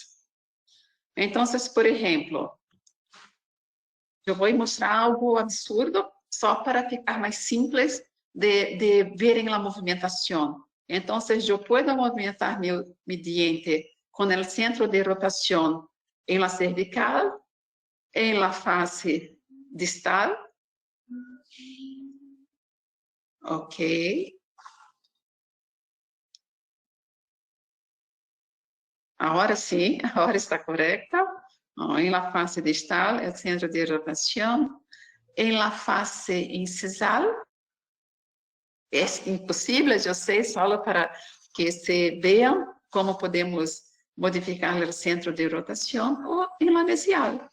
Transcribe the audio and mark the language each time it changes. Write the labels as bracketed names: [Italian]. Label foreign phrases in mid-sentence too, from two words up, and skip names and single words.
[Portuguese] Então, por exemplo, eu vou mostrar algo absurdo, só para ficar mais simples de verem a movimentação. Então, eu posso movimentar meu diente com o centro de rotação em la cervical, em la face distal. Ok. Agora sim, agora está correcta. Em la face distal, o centro de rotação. Em la face incisal, É impossível, eu sei, só para que se vejam como podemos modificar o centro de rotação ou em la mesial.